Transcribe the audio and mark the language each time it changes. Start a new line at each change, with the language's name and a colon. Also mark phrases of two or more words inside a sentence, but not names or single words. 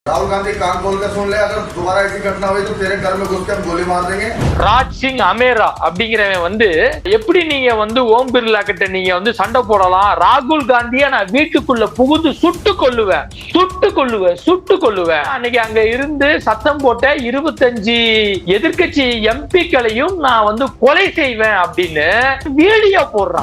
Hindi: राहुल गांधी कान खोल कर सुन ले, अगर दोबारा ऐसी घटना हुई तो तेरे घर में घुस के हम गोली मार देंगे।
Tamil: ராஜ் சிங் அமேரா அப்படிங்கிறவன் வந்து எப்படி நீங்க வந்து ஓம் பிர்லா கிட்ட நீங்க வந்து சண்டை போடலாம், ராகுல் காந்திய நான் வீட்டுக்குள்ள புகுந்து சுட்டு கொள்ளுவேன். அன்னைக்கு அங்க இருந்து சத்தம் போட்ட 25 எதிர்க்கட்சி எம்பிக்களையும் நான் வந்து கொலை செய்வேன் அப்படின்னு வீடியோ போடுறான்.